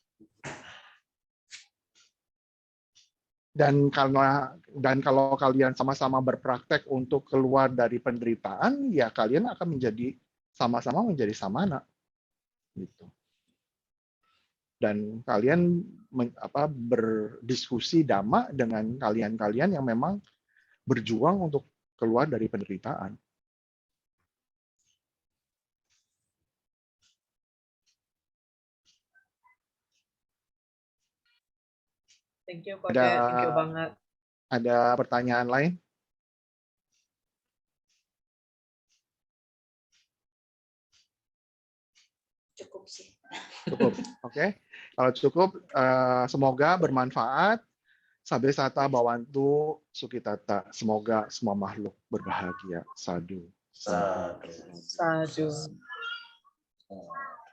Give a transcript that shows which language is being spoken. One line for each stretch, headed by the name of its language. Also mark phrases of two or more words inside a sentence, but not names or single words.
Indonesian: Dan kalau kalian sama-sama berpraktek untuk keluar dari penderitaan, ya kalian akan sama-sama menjadi samana. Gitu. Dan kalian berdiskusi dhamma dengan kalian yang memang berjuang untuk keluar dari penderitaan.
English: Thank you, Kode. Thank you banget.
Indonesian: Ada pertanyaan lain? Cukup sih. Cukup, oke. Kalau cukup, semoga bermanfaat.
Pali: Sabbe sata bawantu sukitata.
Indonesian: Semoga semua makhluk berbahagia. Sadhu. Sadhu.